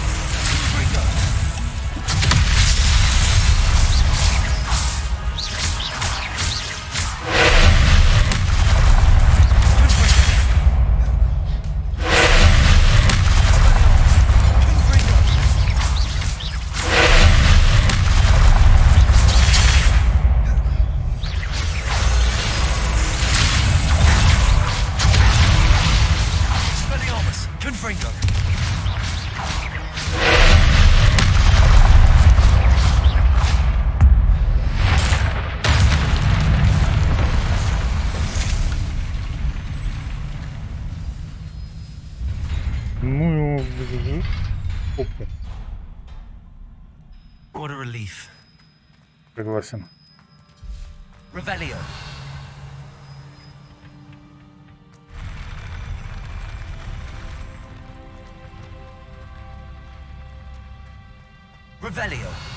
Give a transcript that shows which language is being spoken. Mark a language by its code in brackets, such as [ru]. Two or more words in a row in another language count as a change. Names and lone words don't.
[ru] Confringo! Confringo! Expelliarmus! Confringo! Ну, опа, [en] What a relief. [ru] согласен. Revelio. Revelio.